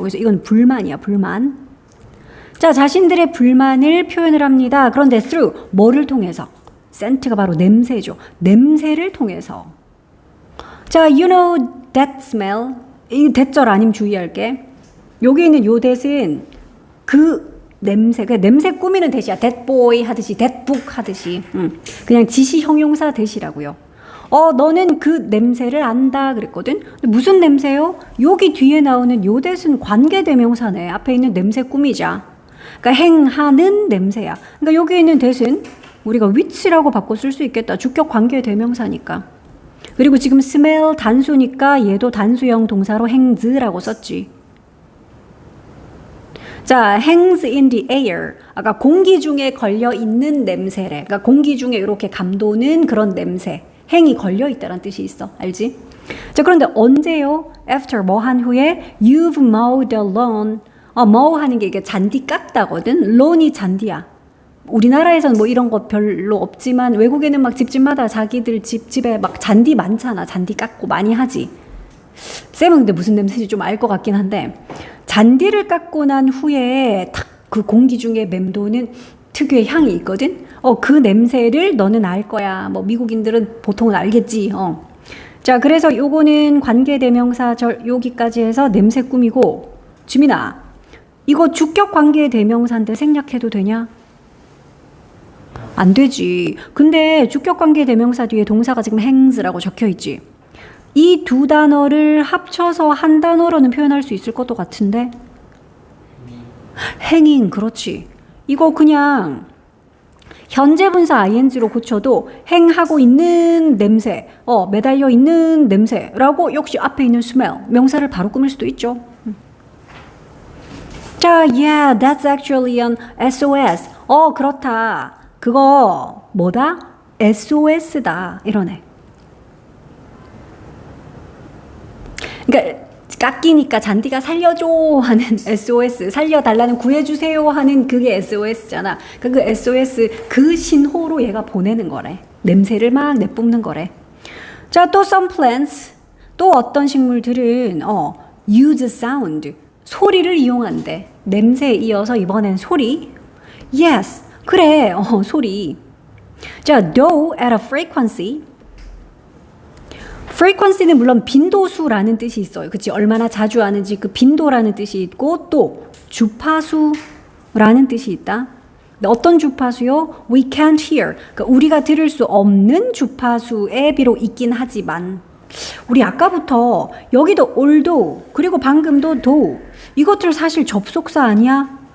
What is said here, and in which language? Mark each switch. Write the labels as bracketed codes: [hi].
[ko] 그래서 이건 불만이야, 불만. 자, 자신들의 불만을 표현을 합니다. 그런데 through, 뭐를 통해서? scent가 바로 냄새죠. 냄새를 통해서. 자, [en] you know that smell. [ko] 이 대절 아님 주의할게. 여기 있는 요 that은 그 냄새, 그냥 냄새 꾸미는 대시야. that boy 하듯이, that book 하듯이. 그냥 지시 형용사 대시라고요. 너는 그 냄새를 안다 그랬거든. 근데 무슨 냄새요? 여기 뒤에 나오는 요 that은 관계대명사네. 앞에 있는 냄새 꾸미자. 그러니까 행하는 냄새야. 그러니까 여기 있는 that은 우리가 which라고 바꿔 쓸 수 있겠다. 주격 관계대명사니까. 그리고 지금 smell 단수니까 얘도 단수형 동사로 hangs라고 썼지. [en] 자, hangs in the air. [ko] 아까 공기 중에 걸려 있는 냄새래. 그러니까 공기 중에 이렇게 감도는 그런 냄새. 행이 걸려 있다는 뜻이 있어. 알지? 자, 그런데 언제요? [en] After [ko] 뭐 한 후에 [en] you've mowed the lawn. [ko] mow 하는 게 이게 잔디 깎다거든. lawn이 잔디야. 우리나라에서는 뭐 이런 거 별로 없지만 외국에는 막 집집마다 자기들 집에 막 잔디 많잖아. 잔디 깎고 많이 하지. 쌤은 근데 무슨 냄새인지 좀 알 것 같긴 한데 잔디를 깎고 난 후에 탁 그 공기 중에 맴도는 특유의 향이 있거든. 그 냄새를 너는 알 거야. 뭐 미국인들은 보통은 알겠지. 자, 그래서 요거는 관계대명사 여기까지 해서 냄새 꾸미고. 주민아, 이거 주격 관계대명사인데 생략해도 되냐? 안 되지. 근데 주격 관계대명사 뒤에 동사가 지금 hangs라고 적혀 있지. 이 두 단어를 합쳐서 한 단어로는 표현할 수 있을 것도 같은데. hanging, 그렇지. 이거 그냥 현재 분사 ing로 고쳐도 행하고 있는 냄새, 매달려 있는 냄새라고 역시 앞에 있는 smell, 명사를 바로 꾸밀 수도 있죠. [en] 자, yeah, that's actually an SOS. [ko] 그렇다. 그거 뭐다? SOS다. 이러네. 그러니까 깎이니까 잔디가 살려줘 하는 SOS, 살려달라는 구해주세요 하는 그게 SOS잖아. 그 SOS 그 신호로 얘가 보내는 거래. 냄새를 막 내뿜는 거래. 자, 또 [en] some plants, [ko] 또 어떤 식물들은 [en] use sound, [ko] 소리를 이용한대. 냄새에 이어서 이번엔 소리. [en] Yes, [ko] 그래, 소리. [en] 자, though at a frequency, [ko] frequency는 물론 빈도수라는 뜻이 있어요. 그치? 얼마나 자주 하는지 그 빈도라는 뜻이 있고 또 주파수라는 뜻이 있다. 어떤 주파수요? [en] We can't hear. [ko] 그러니까 우리가 들을 수 없는 주파수에 비록 있긴 하지만 우리 아까부터 여기도 although 그리고 방금도 though 이것들 사실 접속사 아니야?